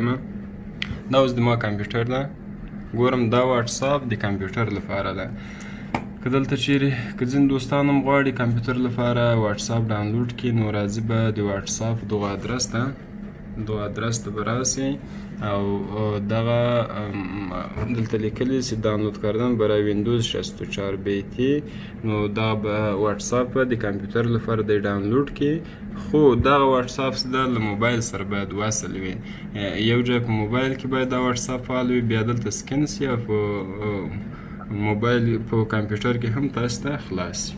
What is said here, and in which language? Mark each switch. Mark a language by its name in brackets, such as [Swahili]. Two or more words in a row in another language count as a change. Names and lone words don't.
[Pashto] دا اوس د ما کمپیوټر ده، ګورم دا واتساپ د کمپیوټر لپاره ده. که دلته چیرې که ځینې دوستان هم غواړي کمپیوټر لپاره واتساپ ډاونلوډ کړي، نو راځي به د واتساپ دغه ادرس ته به راسئ او دغه دلته لیکلي چې [Persian] دانلود کردن برای ویندوز 64 بیتی. [Pashto] نو دا به واتساپ د کمپیوټر لپاره دی ډاونلوډ کړي. خو دغه واتساپ ده له موبایل سره باید وصل وي. یو ځای په موبایل کې باید دا واتساپ فعال وي، بیا دلته سکن سي او په موبایل په کمپیوټر کې هم تاسو ته خلاص شي.